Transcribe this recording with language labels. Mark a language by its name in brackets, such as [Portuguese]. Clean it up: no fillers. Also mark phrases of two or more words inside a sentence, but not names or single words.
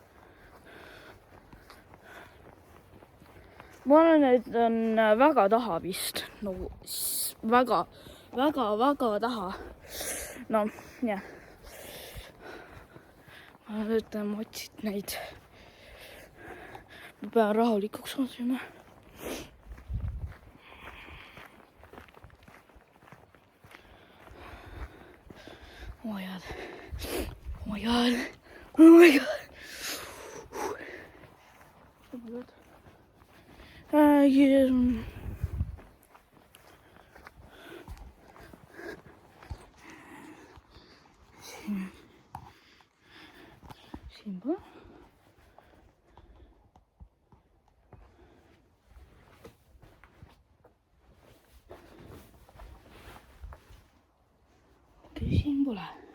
[Estonian] Ma arvan, et on väga taha vist. Nagu väga taha. No, jah. Ma üritan otsida neid. Ma pean rahulikuks otsima. [English] Oh my god. Oh my god. Oh my god. Oh my god. [Estonian] Siinpä. Okei, siin pole.